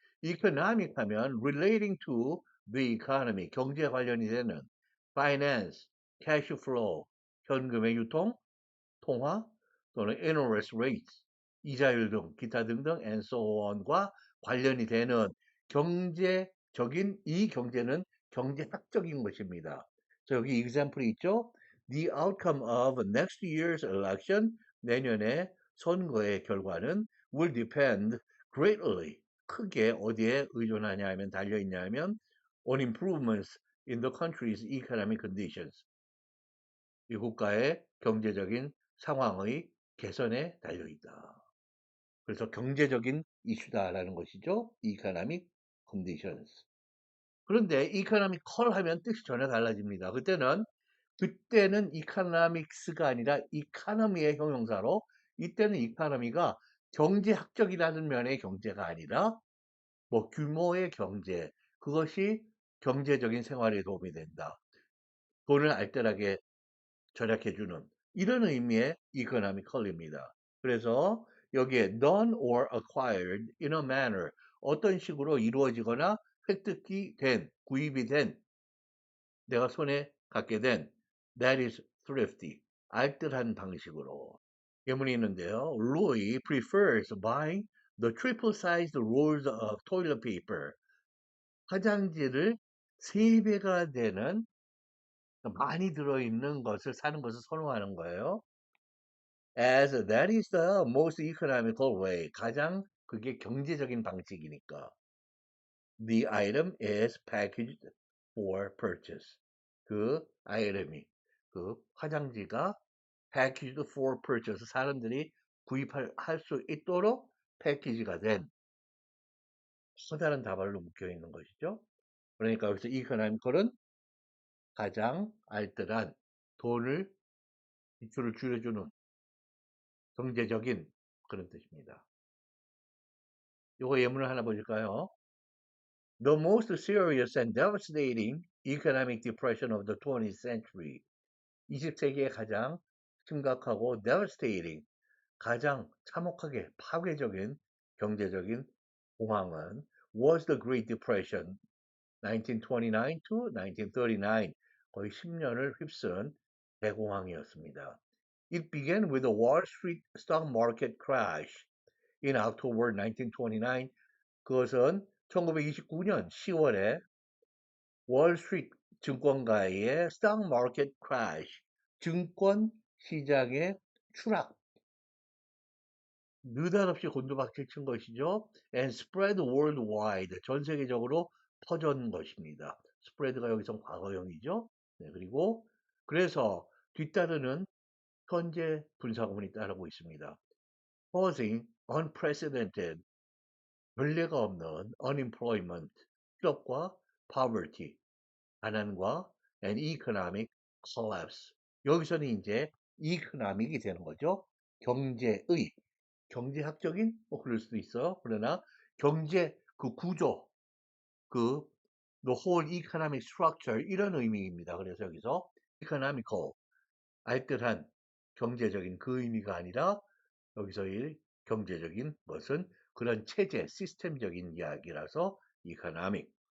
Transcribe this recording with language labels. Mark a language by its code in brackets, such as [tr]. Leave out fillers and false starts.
[ko] economic 하면 [en] relating to the economy, [ko] 경제 관련이 되는 finance, [en] cash flow, [ko] 현금의 유통, 통화 또는 [en] interest rates, [ko] 이자율 등 기타 등등 [en] and so on [ko] 과 관련이 되는 경제적인 이 경제는 경제학적인 것입니다. 자, 여기 example이 있죠? [en] The outcome of next year's election, [ko] 내년의 선거의 결과는 [en] will depend greatly, [ko] 크게 어디에 의존하냐 하면 달려있냐 하면 [en] on improvements in the country's economic conditions, [ko] 이 국가의 경제적인 상황의 개선에 달려있다. 그래서 경제적인 이슈다라는 것이죠. [en] economic conditions. [ko] 그런데 economical 하면 뜻이 전혀 달라집니다. 그때는 economics가 아니라 economy의 형용사로, 이때는 economy가 경제학적이라는 면의 경제가 아니라 뭐 규모의 경제, 그것이 경제적인 생활에 도움이 된다. 돈을 알뜰하게 절약해주는 이런 의미의 economical입니다. 그래서 여기에 [en] done or acquired in a manner, [ko] 어떤 식으로 이루어지거나 획득이 된, 구입이 된, 내가 손에 갖게 된 [en] that is thrifty, [ko] 알뜰한 방식으로. 예문이 있는데요. [en] Louis prefers buying the triple-sized rolls of toilet paper. [ko] 화장지를 3배가 되는 많이 들어있는 것을 사는 것을 선호하는 거예요. [en] As that is the most economical way. [ko] 가장 그게 경제적인 방식이니까. [en] The item is packaged for purchase. [ko] 그 아이템이, 그 화장지가 [en] packaged for purchase, [ko] 사람들이 구입할 수 있도록 패키지가 된 커다란 다발로 묶여 있는 것이죠. 그러니까 여기서 economical은 가장 알뜰한, 돈을 지출을 줄여주는 경제적인 그런 뜻입니다. 요거 예문을 하나 보실까요? [en] The most serious and devastating economic depression of the 20th century. [ko] 20세기의 가장 심각하고 devastating, 가장 참혹하게 파괴적인 경제적인 공황은 [en] was the Great Depression 1929 to 1939, [ko] 거의 10년을 휩쓴 대공황이었습니다. [en] It began with the Wall Street stock market crash in October 1929. [ko] 그것은 1929년 10월에 월스트리트 증권가의 [en] stock market crash, [ko] 증권 시장의 추락, 느닷없이 곤두박질 친 것이죠. [en] And spread worldwide, [ko] 전 세계적으로 퍼진 것입니다. spread가 여기서 과거형이죠. 네, 그리고 그래서 뒤따르는 현재 분사구문이 따르고 있습니다. [en] causing unprecedented, [ko] 전례가 없는 [en] unemployment, [ko] 실업과 [en] poverty, [ko] 가난과 [en] and economic collapse. [ko] 여기서는 이제 economic이 되는 거죠. 경제의, 경제학적인 뭐 그럴 수도 있어요. 그러나 경제 그 구조, 그 [en] the whole economic structure [ko] 이런 의미입니다. 그래서 여기서 economical, 알뜰한 경제적인 그 의미가 아니라 여기서 이 경제적인 것은 그런 체제, 시스템적인 이야기라서 economic.